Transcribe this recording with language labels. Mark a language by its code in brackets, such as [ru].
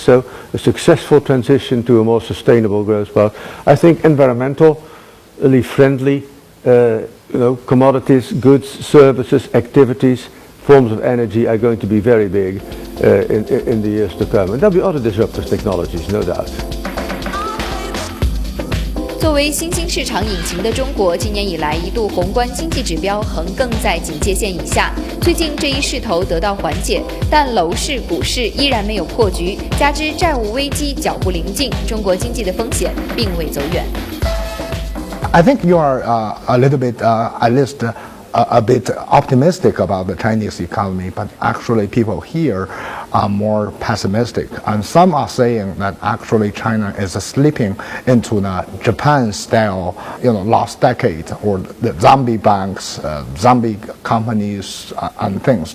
[en] So a successful transition to a more sustainable growth path. I think environmentally friendly commodities, goods, services, activities, forms of energy are going to be very big in the years to come. And there'll be other disruptive technologies, no doubt. [zh] 作为新兴市场引擎的中国，今年以来一度宏观经济指标横亘在警戒线以下。最近这一势头得到缓解，但楼市、股市依然没有破局，加之债务危机脚步临近，中国经济的风险并未走远。 [en] I think you are a little bit, at least a bit optimistic about the Chinese economy, but actually people here are more pessimistic. And some are saying that actually China is slipping into the Japan-style, lost decade, or the zombie banks, zombie companies, and things.